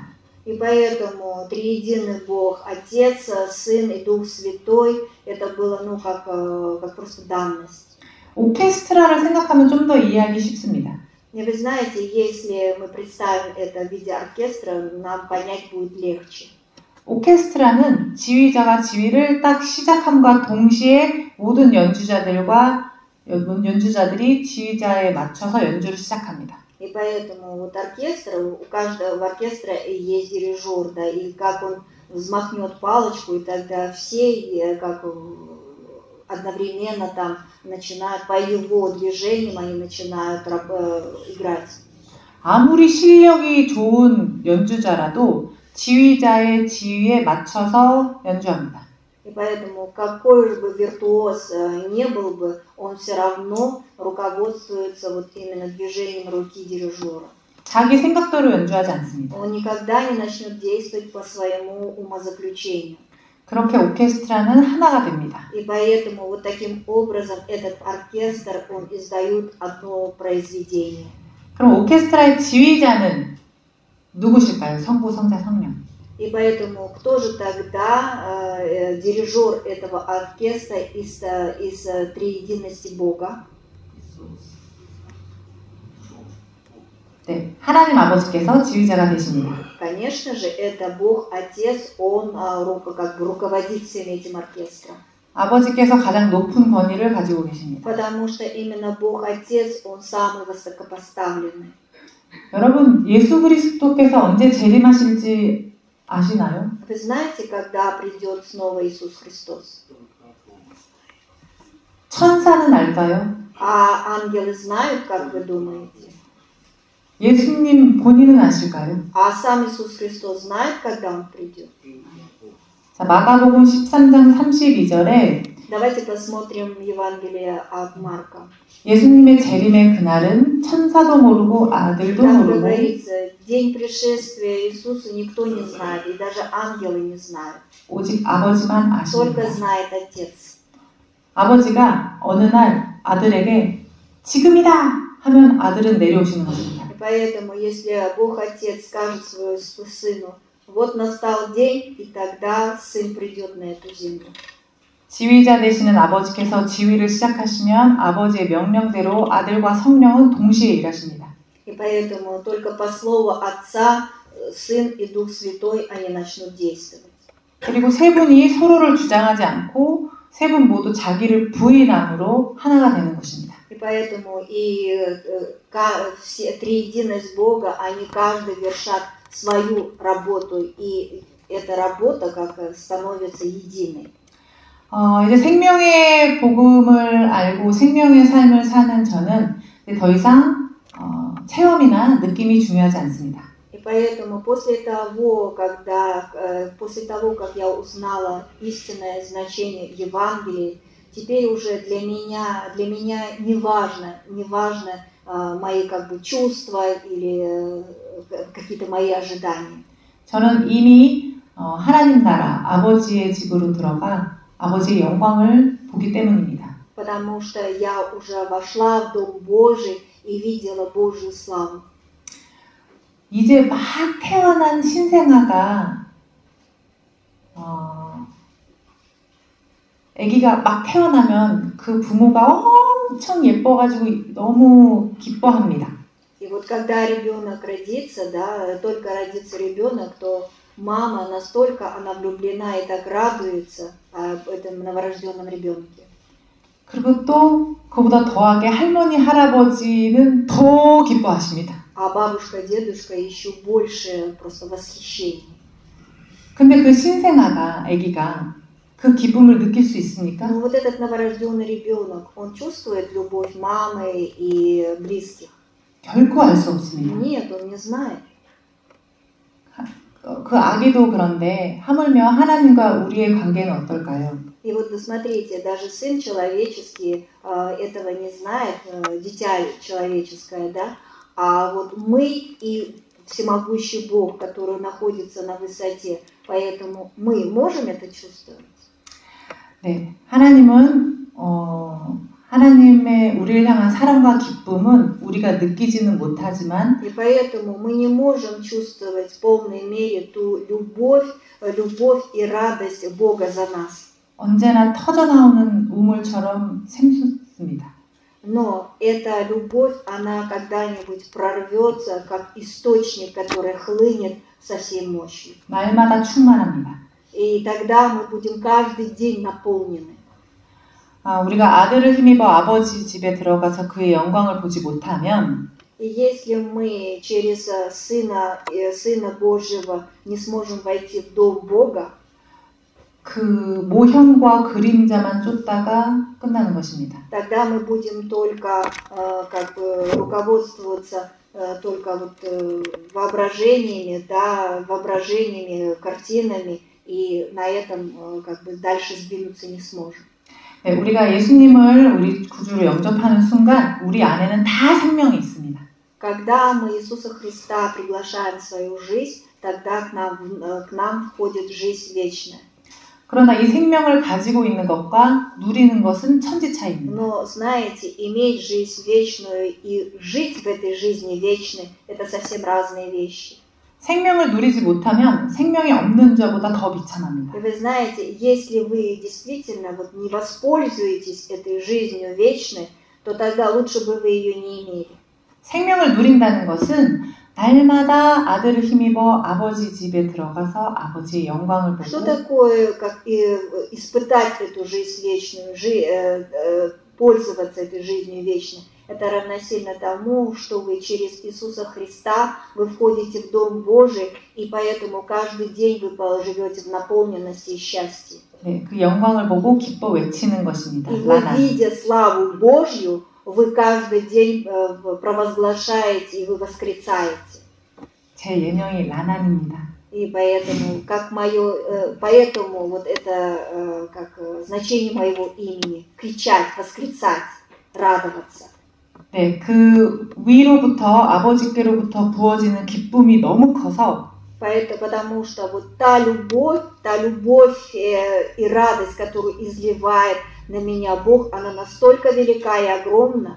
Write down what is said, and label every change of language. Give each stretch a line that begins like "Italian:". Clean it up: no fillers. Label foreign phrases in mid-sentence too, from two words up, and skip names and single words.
Russian: И поэтому триединый Бог, Отец, Сын и Дух Святой, это было, ну, как просто данность.
Korean: 오케스트라를 생각하면 좀 더 이해하기 쉽습니다.
Russian: И вы знаете, если мы представим это в виде оркестра, нам понять будет легче.
Korean: 오케스트라는 지휘자가 지휘를 딱 시작함과 동시에 모든 연주자들이 지휘자에 맞춰서 연주를 시작합니다.
Russian: И поэтому вот оркестр, у каждого оркестра есть дирижер, да, и как он взмахнет палочку, и тогда все как одновременно там начинают, по его движениям они начинают играть.
Korean: 아무리 실력이 좋은 연주자라도 지휘자의 지휘에 맞춰서 연주합니다.
Russian: И поэтому какой же бы виртуоз не был бы, он все равно руководствуется вот именно движением руки дирижера.
Korean: 자기 생각대로 연주하지 않습니다.
Russian: Он никогда не начнет действовать по своему умозаключению.
Korean: 그렇게 오케스트라는 하나가 됩니다.
Russian: И поэтому вот таким образом этот оркестр, он издает одно произведение.
Korean: 그럼 오케스트라의 지휘자는 누구실까요? 성부, 성자, 성령.
Russian: И поэтому кто же тогда дирижер этого оркестра из триединости Бога?
Korean: 네, 하나님 아버지께서 지휘자가 되십니다.
Russian: Конечно же, это Бог Отец, Он как бы руководит всем этим оркестром.
Korean: 아버지께서 가장 높은 권위를 가지고 계십니다.
Russian: Потому что именно Бог Отец, Он самый высокопоставленный.
Korean: 여러분, 예수 그리스도께서 언제 재림하실지 아시나요?
Russian: Вы знаете, когда придет снова Иисус Христос?
Korean: 천사는 알까요?
Russian: А ангелы знают, как вы думаете?
Korean: 예수님 본인은 아실까요?
Russian: А сам Иисус Христос знает, когда Он придет?
Korean: 자, 마가복음 13장 32절에
Russian: Давайте посмотрим Евангелие от Марка.
Korean: 예수님의 재림의 그날은 천사도 모르고 아들도
Russian: Там
Korean: 모르고
Russian: говорится, день пришествия Иисуса никто не знает, и даже ангелы не знают.
Korean: 오직 아버지만
Russian: Только
Korean: 아십니다.
Russian: знает Отец.
Korean: 아버지가 어느 날 아들에게 지금이다 하면 아들은 내려오시는 것입니다.
Russian: И поэтому, если Бог Отец скажет своему сыну, вот настал день, и тогда сын придет на эту землю.
Korean: 지휘자 되시는 아버지께서 지휘를 시작하시면 아버지의 명령대로 아들과 성령은 동시에 일하십니다.
Russian: И поэтому только по слову Отца, Сын и Дух Святой они начнут действовать.
Korean: 그리고 세 분이 서로를 주장하지 않고 세 분 모두 자기를 부인함으로 하나가 되는 것입니다.
Russian: И поэтому все триединость Бога, они каждый вершат свою работу, и эта работа как становится единой.
Korean: 이제 생명의 복음을 알고 생명의 삶을 사는 저는 더 이상 체험이나 느낌이 중요하지 않습니다.
Russian: И поэтому после того, как я узнала истинное значение Евангелия, теперь уже для меня не важно мои как бы чувства или какие-то мои ожидания.
Korean: 저는 이미 하나님 나라 아버지의 집으로 들어가 아버지의 영광을 보기 때문입니다.
Russian: Потому что я уже вошла в Дом Божий и видела Божью славу.
Korean: 이제 막 태어난 신생아가 아기가 막 태어나면 그 부모가 엄청 예뻐가지고 너무 기뻐합니다.
Russian: И вот когда ребенок родится, да, только родится ребенок, то мама настолько она влюблена и так радуется этому новорожденном ребенке.
Korean: 그리고 또 그보다 더하게 할머니 할아버지는 더 기뻐하십니다.
Russian: А бабушка, дедушка еще больше просто восхищение.
Korean: 근데 그 신생아가 아기가 그 기쁨을 느낄 수 있습니까?
Russian: Но вот этот новорожденный ребенок, он чувствует любовь мамы и близких?
Korean: 결코 알 수 없습니다.
Russian: Нет, он не знает.
Korean: 그 아기도 그런데 하물며 하나님과 우리의 관계는 어떨까요?
Russian: И вот смотрите, даже сын человеческий этого не знает, дитя человеческое, да? А вот мы и всемогущий Бог, который находится на высоте, поэтому мы можем это чувствовать?
Korean: 네, 하나님은 하나님의 우리를 향한 사랑과 기쁨은 우리가 느끼지는 못하지만
Russian: И поэтому мы не можем чувствовать в полной мере ту любовь и радость Бога за нас.
Korean: 언제나 터져나오는 우물처럼 샘솟습니다.
Russian: Но эта любовь, она когда-нибудь прорвется, как источник, который хлынет со всей мощью.
Korean: 날마다 충만합니다.
Russian: И тогда мы будем каждый день наполнены.
Korean: 우리가 아들을 힘입어 아버지 집에 들어가서 그의 영광을 보지 못하면
Russian: И если мы через Сына Божьего не сможем войти в Дом Бога,
Korean: 그 모형과 그림자만 쫓다가 끝나는 것입니다.
Russian: тогда мы будем только руководствоваться только воображениями, картинами, и на этом дальше сдвинуться не сможем.
Korean: 네, 우리가 예수님을 우리 구주로 영접하는 순간 우리 안에는 다 생명이 있습니다.
Russian: Когда мы Иисуса Христа приглашаем в свою жизнь, тогда к нам входит жизнь вечная.
Korean: 그러나 이 생명을 가지고 있는 것과 누리는 것은 천지 차이입니다.
Russian: Но, знаете, иметь жизнь вечную и жить в этой жизни вечной – это совсем разные вещи.
Korean: 생명을 누리지 못하면 생명이 없는 자보다 더 비참합니다.
Russian: И вы знаете, если вы действительно не воспользуетесь этой жизнью вечной, то тогда лучше бы вы ее не имели.
Korean: 생명을 누린다는 것은 날마다 아들을 힘입어 아버지 집에 들어가서 아버지의 영광을 보고
Russian: Что такое, как испытать эту жизнь вечную, пользоваться этой жизнью вечной? Это равносильно тому, что вы через Иисуса Христа вы входите в Дом Божий, и поэтому каждый день вы живете в наполненности и счастье.
Korean: 네, 그 영광을 보고 기뻐 외치는 것입니다.
Russian: И вы, видя славу Божью, вы каждый день провозглашаете и вы восклицаете.
Korean: 제 예명이 라난입니다.
Russian: И поэтому, поэтому вот это значение моего имени – кричать, восклицать, радоваться.
Korean: 네, 그 위로부터 아버지께로부터 부어지는 기쁨이 너무 커서
Russian: Потому что вот та любовь и радость, которую изливает на меня Бог, она настолько велика и огромна.